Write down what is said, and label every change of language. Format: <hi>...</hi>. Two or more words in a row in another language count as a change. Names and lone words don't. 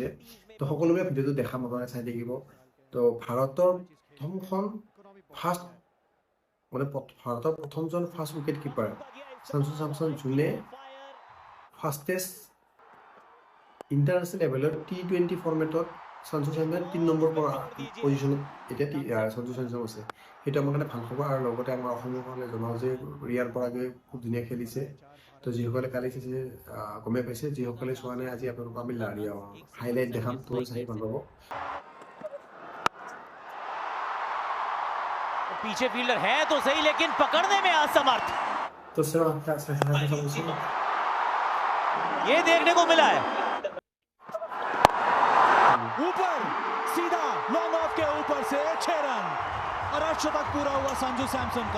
<as>তো সকলোৱে ভিডিঅ'টো দেখা নজনাকৈ চাই থাকিব। তো ভাৰতৰ প্ৰথমজন</as> <en>first wicket keeper</en> <as>সঞ্জু চেমছন, যোনে</as> <en>fastest international level</en> <as>টি-20 ফৰ্মেটত সঞ্জু চেমছন 3 নম্বৰ পজিশ্যনত এতিয়া সঞ্জু চেমছন আছে। সেইটো আমাৰ কাৰণে ভাল খবৰ। আৰু লগতে আমাৰ অসমৰ কাৰণে জনাওঁ যে ৰিয়ান পৰাগে খুব ধুনীয়া খেলিছে। তো যিসকলে কালি চাইছে গমেই পাইছে, যিসকলে চোৱা নাই আজি আপোনালোকক আমি হাইলাইট দেখাম, তো চাই ভাল পাব।</as> <hi>पीछे फील्डर है तो सही, लेकिन पकड़ने में असमर्थ। तो ये देखने को मिला है। ऊपर सीधा</hi> <en>long off</en> <hi>के ऊपर से 6 रन और अर्धशतक पूरा हुआ संजू सैमसन का।</hi>